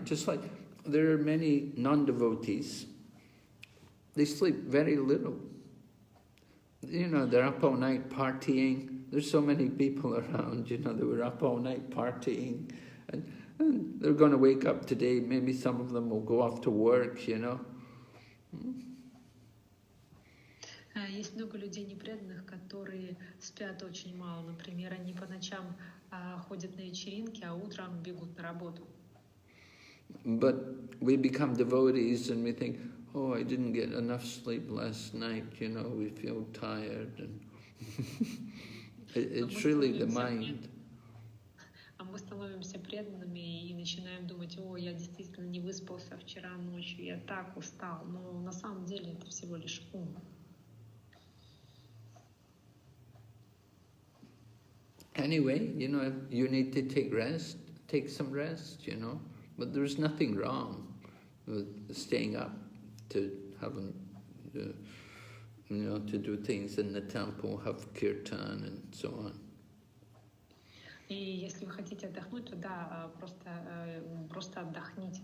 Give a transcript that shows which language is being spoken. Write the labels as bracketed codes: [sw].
[en] Just like there are many non-devotees, they sleep very little. You know, they're up all night partying. There's so many people around, you know, they were up all night partying. And they're going to wake up today. Maybe some of them will go off to work, you know. [ru] Есть много людей непреданных, которые спят очень мало. Например, они по ночам ходят на вечеринки, а утром бегут на работу. [en] But we become devotees and we think, oh, I didn't get enough sleep last night, you know, we feel tired. And it's really the mind. [ru] А мы становимся преданными и начинаем думать, о, я действительно не выспался вчера ночью, я так устал. Но на самом деле это всего лишь ум. [en] Anyway, you know, you need to take some rest, you know. But there's nothing wrong with staying up to having, you know, to do things in the temple, have kirtan and so on. [ru] И если вы хотите отдохнуть, то да, просто отдохните.